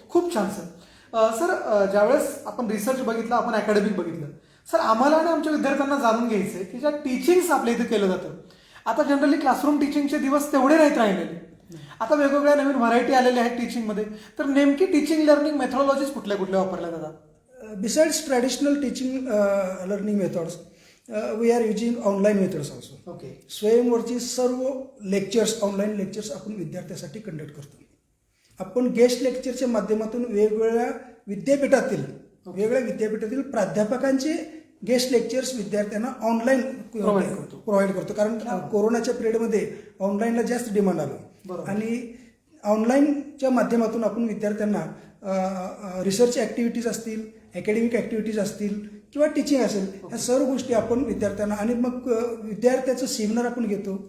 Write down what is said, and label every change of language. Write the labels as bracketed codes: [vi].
[mr] खूप छान sir. Sir ज्यावेळेस आपण रिसर्च बघितलं, आपण अकॅडमिक बघितलं, सर आम्हाला आणि आमच्या विद्यार्थ्यांना जाणून घ्यायचं आहे की ज्या टीचिंग्स आपल्या इथे केलं जातं, आता जनरली क्लासरूम टीचिंगचे दिवस तेवढे नाहीत राहिलेले, आता वेगवेगळ्या नवीन व्हरायटी आलेल्या आहेत टीचिंगमध्ये. तर नेमकी टीचिंग लर्निंग मेथॉडॉलॉजीज कुठल्या कुठल्या वापरल्या जातात? [en] Besides traditional teaching learning methods we are using online methods also. Okay. [mr] स्वयंवरची सर्व लेक्चर्स, ऑनलाईन लेक्चर्स आपण विद्यार्थ्यासाठी कंडक्ट करतो. आपण गेस्ट लेक्चरच्या माध्यमातून वेगवेगळ्या विद्यापीठातील प्राध्यापकांचे गेस्ट लेक्चर्स विद्यार्थ्यांना ऑनलाईन प्रोव्हाइड करतो. कारण कोरोनाच्या पिरियडमध्ये ऑनलाईनला जास्त डिमांड आलं आणि ऑनलाईनच्या माध्यमातून आपण विद्यार्थ्यांना रिसर्च ॲक्टिव्हिटीज असतील, अकॅडमिक ॲक्टिव्हिटीज असतील किंवा टीचिंग असेल, ह्या सर्व गोष्टी आपण विद्यार्थ्यांना, आणि मग विद्यार्थ्याचं सेमिनार आपण घेतो.